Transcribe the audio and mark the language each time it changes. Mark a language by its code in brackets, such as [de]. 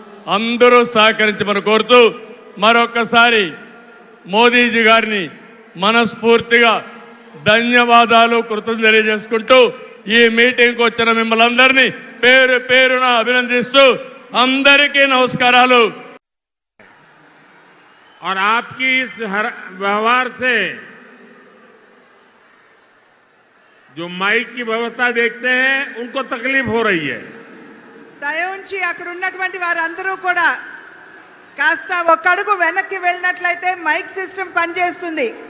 [te] అందరూ సహకరించమని కోరుతూ మరొకసారి మోదీజీ గారిని మనస్ఫూర్తిగా ధన్యవాదాలు, కృతజ్ఞతలు తెలియజేసుకుంటూ ఈ మీటింగ్కి వచ్చిన మిమ్మల్ని అందరినీ పేరు పేరున అభినందిస్తూ అందరికీ నమస్కారాలు. [hi] और आपकी इस व्यवहार से जो माइक की व्यवस्था देखते हैं उनको तकलीफ हो रही है। [te] దయ ఉంచి అక్కడ ఉన్నటువంటి వారందరూ కూడా కాస్త ఒక అడుగు వెనక్కి వెళ్ళినట్లయితే మైక్ సిస్టమ్ పనిచేస్తుంది.